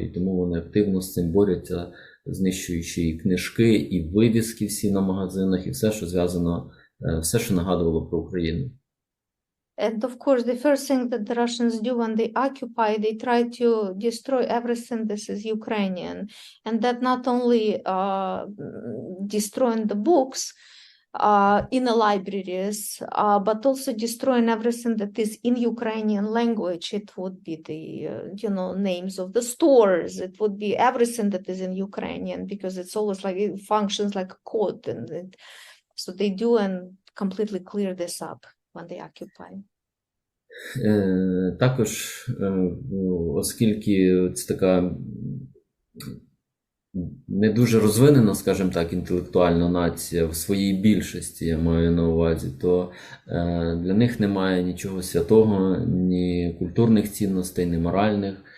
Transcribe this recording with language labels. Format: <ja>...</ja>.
<uk>І тому вони активно з цим борються, знищуючи і книжки, і вивіски всі на магазинах, і все, що зв'язано, все, що нагадувало про Україну.</uk> <en>And of course, the first thing that the Russians do when they occupy, they try to destroy everything this is Ukrainian. And that not only destroying the books in the libraries, but also destroying everything that is in Ukrainian language. It would be the, names of the stores. It would be everything that is in Ukrainian, because it's always like, it functions like a code. And so they do and completely clear this up when they occupy.</en> <uk>Також, оскільки це така не дуже розвинена, скажімо так, інтелектуальна нація в своїй більшості, я маю на увазі, то для них немає нічого святого, ні культурних цінностей, ні моральних.</uk>